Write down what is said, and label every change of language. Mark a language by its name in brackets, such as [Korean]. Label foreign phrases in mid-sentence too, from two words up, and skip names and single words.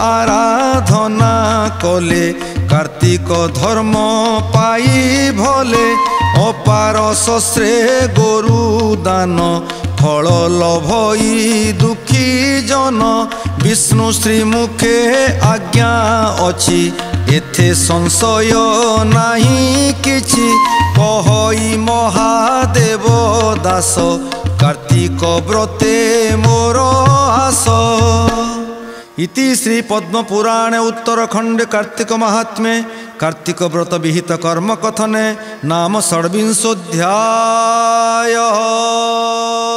[Odia] ଆରାଧନା କଲେ କାର୍ତ୍ତିକ ଧର୍ମ ପାଇ ଭଲେ ଅପାର ଶସ୍ତ୍ରେ ଗୋରୁ ଦାନ ଫଳ ଲଭଇ ଦୁଃଖୀ ଜନ ବିଷ୍ଣୁ ଶ୍ରୀମୁଖେ ଆଜ୍ଞା ଅଛି ଏଥେ ସଂଶୟ ନାହିଁ କିଛି କହଇ ମହାଦେବ ଦାସ କାର୍ତ୍ତିକ ବ୍ରତେ ମୋର ଆସ। [Sanskrit] इति श्री पद्म पुराणे उत्तरखंडे कार्तिक महात्म्ये कार्तिक व्रत विहित कर्म कथने नाम षड्विंशोऽध्यायः।